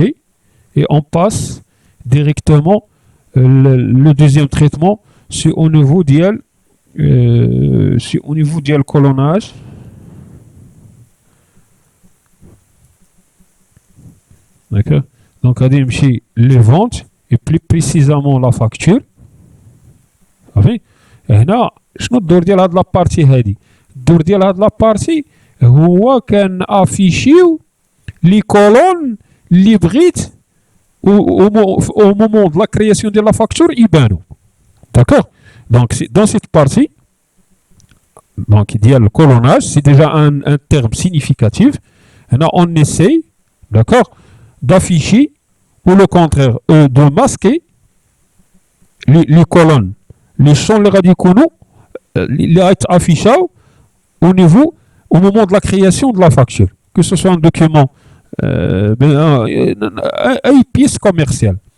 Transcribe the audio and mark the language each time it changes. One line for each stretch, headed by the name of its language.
French: Et on passe directement le deuxième traitement, c'est au niveau ديال si au niveau du colonnage, d'accord. Donc غادي نمشي les ventes et plus précisément la facture.
Arabic: صافي هنا شنو الدور ديال هاد لابارتي هادي؟ الدور ديال هاد لابارتي هو كان افيشيو لي كولون اللي بغيت
French: au moment de la création de la facture
Arabic: يبانو.
French: D'accord. Donc dans cette partie, donc il y a le colonnage, c'est déjà un terme significatif. Là, on essaye, d'accord, d'afficher ou le contraire, de masquer les colonnes, les champs les radicaux, les affichés au niveau, au moment de la création de la facture, que ce soit un document, une pièce commerciale.